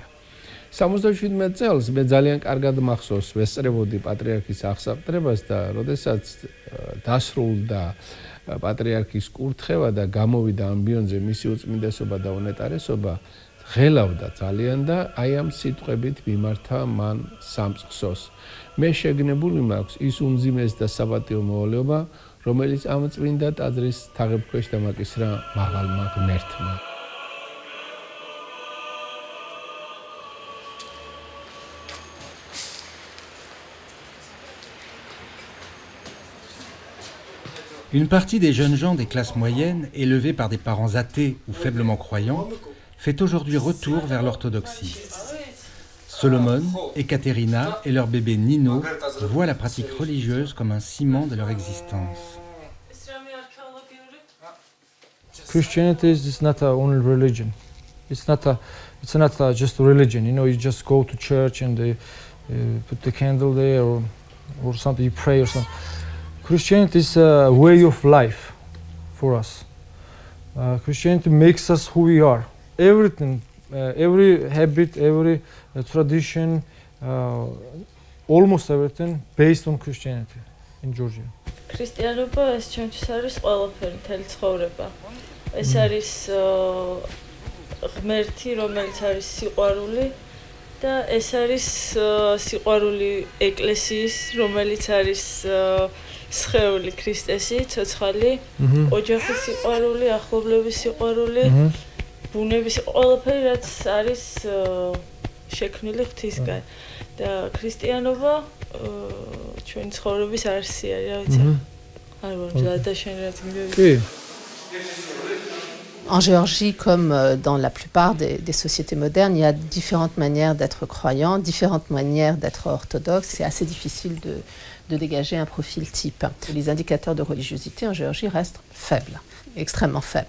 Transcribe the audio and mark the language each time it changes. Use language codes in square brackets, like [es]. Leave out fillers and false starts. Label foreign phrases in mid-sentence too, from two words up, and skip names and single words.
[ka] 77 წელს მე ძალიან კარგად მახსოვს ვესწრებოდი პატრიარქის აღსაყდრებას და როდესაც დასრულდა პატრიარქის კურთხევა და გამოვიდა ამბიონზე მისი უწმინდესობა და უნეტარესობა, ღელავდა ძალიან და აი ამ სიტყვებით მიმართა მან სამწყსოს. მე შეგნებული მაქვს ის უმძიმეს და საპატიო მოვალეობა, რომელიც ამ წმინდა ტაძრის თაღებქვეშ დამაკისრა მაღალმა ღმერთმა. [fr] Une partie des jeunes gens des classes moyennes, élevés par des parents athées ou faiblement croyants, fait aujourd'hui retour vers l'orthodoxie. Solomon, Ekaterina et leur bébé Nino voient la pratique religieuse comme un ciment de leur existence. [en] Christianity is not only religion. It's not just a religion. You know, you just go to church and they put the candle there or something. You pray or something. Christianity is a way of life for us. Christianity makes us who we are. Everything, every habit, every tradition, almost everything based on Christianity in Georgia. [ka] ქრისტიანობა ეს ჩვენთვის არის ყველაფერი, მთელი ცხოვრება. ეს არის ღმერთი, რომელიც არის სიყვარული და ეს არის სიყვარული ეკლესიის, რომელიც არის სხეული ქრისტესი, ცოცხალი, ოჯახის სიყვარული, ახლობლების სიყვარული, ბუნების ყველაფერი, რაც არის შექმნილი ღვთისგან. და ქრისტიანობა ჩვენი ცხოვრების არსია, რა ვიცი. არ ვარ დაშენებული. [fr] En Géorgie, comme dans la plupart des sociétés modernes, il y a différentes manières d'être croyant, différentes manières d'être orthodoxe. C'est assez difficile de dégager un profil type. Les indicateurs de religiosité en Géorgie restent faibles, extrêmement faibles.